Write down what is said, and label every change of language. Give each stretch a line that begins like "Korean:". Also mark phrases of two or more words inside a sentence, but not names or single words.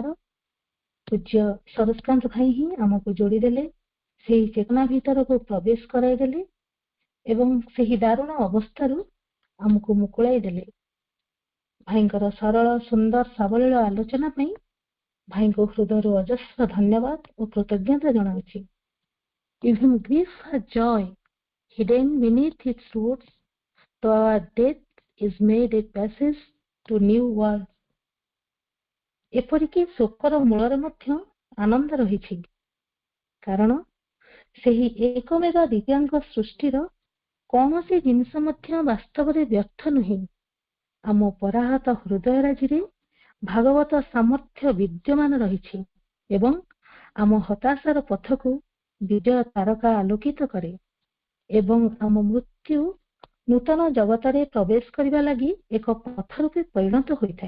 Odia: ପୂଜ୍ୟ ସରୋଜକାନ୍ତ ଭାଇ ହିଁ ଆମକୁ ଯୋଡ଼ିଦେଲେ, ସେହି ଚେତନା ଭିତରକୁ ପ୍ରବେଶ କରାଇଦେଲେ ଏବଂ ସେହି ଦାରୁଣ ଅବସ୍ଥାରୁ ଆମକୁ ମୁକୁଳାଇ ଦେଲେ। ଭାଇଙ୍କର ସରଳ ସୁନ୍ଦର ସାବଳୀଳ ଆଲୋଚନା ପାଇଁ ଭାଇଙ୍କୁ ହୃଦୟରୁ ଅଜସ୍ର ଧନ୍ୟବାଦ ଓ କୃତଜ୍ଞତା ଜଣାଉଛି।
English: Even grief has joy hidden beneath its roots, though our death is made a passage to new world.
Odia: ଏପରିକି ଶୋକର ମୂଳରେ ମଧ୍ୟ ଆନନ୍ଦ ରହିଛି, କାରଣ ସେହି ଏକମେବ ଦିବ୍ୟାଙ୍ଗ ସୃଷ୍ଟିର କୌଣସି ଜିନିଷ ମଧ୍ୟ ବାସ୍ତବରେ ବ୍ୟର୍ଥ ନୁହେଁ। ଆମ ପରାହତ ହୃଦୟରାଜିରେ ଭାଗବତ ସାମର୍ଥ୍ୟ ବିଦ୍ୟମାନ ରହିଛି ଏବଂ ଆମ ହତାଶାର ପଥକୁ ବିଜୟ ତାରକା ଆଲୋକିତ କରେ ଏବଂ ଆମ ମୃତ୍ୟୁ ନୂତନ ଜଗତରେ ପ୍ରବେଶ କରିବା ଲାଗି ଏକ ପଥ ରୂପେ ପରିଣତ ହୋଇଥାଏ।